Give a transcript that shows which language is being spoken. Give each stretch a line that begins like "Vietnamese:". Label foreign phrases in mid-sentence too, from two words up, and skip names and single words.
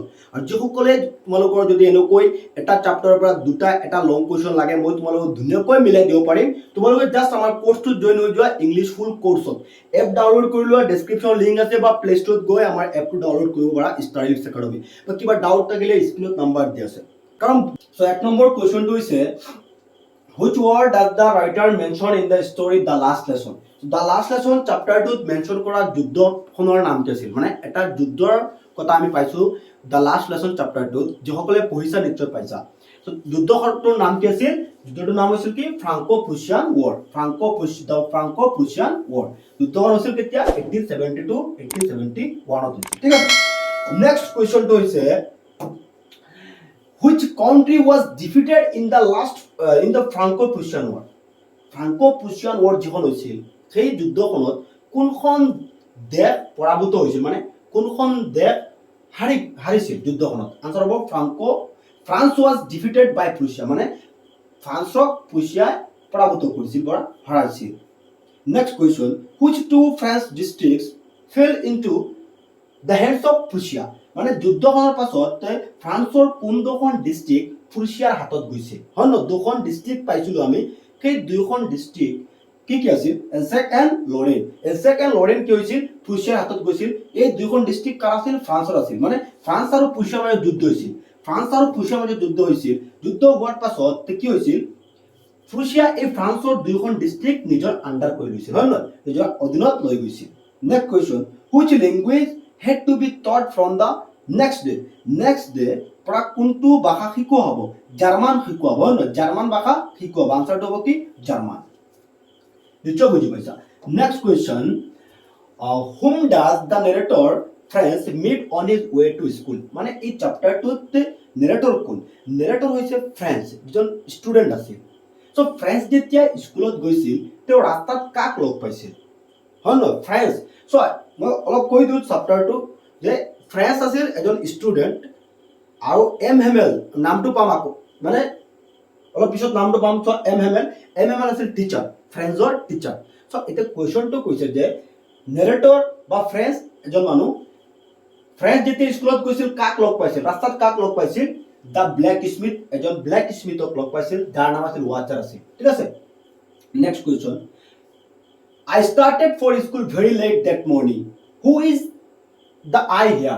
Assamese: আৰু যিসকলে তোমালোকৰ যদি এনেকৈ এটা চেপ্টাৰৰ পৰা 2টা এটা
English: long question
Assamese: লাগে মই তোমালোকক ধুনীয়াকৈ মিলাই দিব পাৰিম। তোমালোকে জাষ্ট আমাৰ কোৰ্সটোত জয়েন হৈ যোৱা
English: English full course.
Assamese: এপ ডাউনলোড কৰি লোৱা, ডেছক্ৰিপশ্যনৰ লিংক আছে বা প্লে ষ্টৰত গৈ আমাৰ এপটো ডাউনলোড কৰিব পাৰা ষ্টাডিলিক্স একাডেমি। বা কিবা ডাউট থাকিলে স্ক্ৰীনত নাম্বাৰ দি আছে। কাৰণ সো 1 নম্বৰ কুৱেশ্যনটো হৈছে
English: which word does the writer mention in the story the last lesson?
Assamese: The last lesson চেপ্টাৰটোত মেনশ্যন কৰা যুদ্ধখনৰ নাম কি আছিল, মানে এটা যুদ্ধৰ কথা আমি পাইছো the last lesson চেপ্টাৰটোত। যিসকলে পঢ়িছা নিশ্চয় পাইছা। সো যুদ্ধখনৰ নাম কি আছিল, যুদ্ধটোৰ নাম হৈছিল কি ফ্ৰাংকো প্ৰুছিয়ান ৱাৰ। ফ্ৰাংকো প্ৰুছিয়ান ৱাৰ যুদ্ধখন হৈছিল কেতিয়া 1872 1871 হৈছিল। ঠিক আছে,
English: next question
Assamese: হৈছে
English: which country was defeated in the Franco-Prussian War?
Assamese: Franco-Prussian War যিখন হৈছিল সেই যুদ্ধখনত কোনখন দেশ পৰাভূত হৈছিল, মানে কোনখন দেশ হাৰিছিল যুদ্ধখনত? আনসাৰ হ'ব
English: ফ্ৰান্স was defeated by Prussia,
Assamese: মানে ফ্ৰান্সক প্ৰুছিয়াই পৰাভূত কৰিছিল বা হাৰাইছিল।
English: next question which two French districts fell into the hands of Prussia?
Assamese: মানে যুদ্ধখনৰ পাছত ফ্ৰান্সৰ কোন দুখন ডিস্ট্ৰিক্ট প্ৰুছিয়াৰ হাতত গৈছিল? হয় ন, দুখন ডিস্ট্ৰিক্ট পাইছিলো আমি, সেই দুইখন ডিস্ট্ৰিক্ট কি আছিল? এলছেক এণ্ড লৰেন। এলছেক এণ্ড লৰেন কি হৈছিল? প্ৰুছিয়াৰ হাতত গৈছিল। এই দুইখন ডিস্ট্ৰিক্ট কাৰ আছিল? ফ্ৰান্সৰ আছিল। মানে ফ্ৰান্স আৰু প্ৰুছিয়াৰ মাজত যুদ্ধ হৈছিল। ফ্ৰান্স আৰু প্ৰুছিয়াৰ মাজত যুদ্ধ হৈছিল। যুদ্ধ হোৱাৰ পাছত কি হৈছিল? প্ৰুছিয়া এই ফ্ৰান্সৰ দুইখন ডিস্ট্ৰিক্ট নিজৰ আণ্ডাৰ কৰি লৈছিল, হয় নহয়, নিজৰ অধীনত লৈ গৈছিল।
English: next question which language had to be taught from the next day
Assamese: পৰা কোনটো ভাষা শিকোৱা হ'ব? জাৰ্মান শিকোৱা হ'ব, হয় নহয়, জাৰ্মান ভাষা শিকোৱা হ'ব। আনসাৰটো হ'ব কি জাৰ্মান। নিশ্চয় বুজি পাইছা।
English: next question whom does the narrator French meet on his way to school?
Assamese: মানে এই চেপ্টাৰটোত নেৰেটৰ কোন? নেৰেটৰ হৈছে ফ্ৰেন্স, যিজন ষ্টুডেণ্ট আছিল। সো ফ্ৰেন্স যেতিয়া স্কুলত গৈছিল তেওঁ ৰাস্তাত কাক লগ পাইছিল? হয় নহয়, ফ্ৰেন্স। সো মই অলপ কৈ দিওঁ চেপ্টাৰটো যে ফ্ৰেন্স আছিল এজন ষ্টুডেণ্ট, আৰু এম হেমেল নামটো পাম আকৌ, মানে অলপ পিছত নামটো পাম। সো এম হেমেল আছিল টিচাৰ, ফ্ৰেন্সৰ টিচাৰ। সো এতিয়া কুৱেশ্যনটো কৈছে যে নেৰেটৰ বা ফ্ৰেন্স এজন মানুহ, ফ্ৰেন্স যেতিয়া স্কুলত গৈছিল কাক লগ পাইছিল? ৰাস্তাত কাক লগ পাইছিল?
English: the black smith,
Assamese: এজন
English: black smith
Assamese: লগ পাইছিল, যাৰ নাম আছিল ৱাটাৰ আছিল। ঠিক আছে,
English: next question I started for school very late that morning. Who is the I here?
Assamese: মই সৌদিনাখন স্কুলত যাওঁতে দেৰিকৈ যোৱা আৰম্ভ কৰিছিল।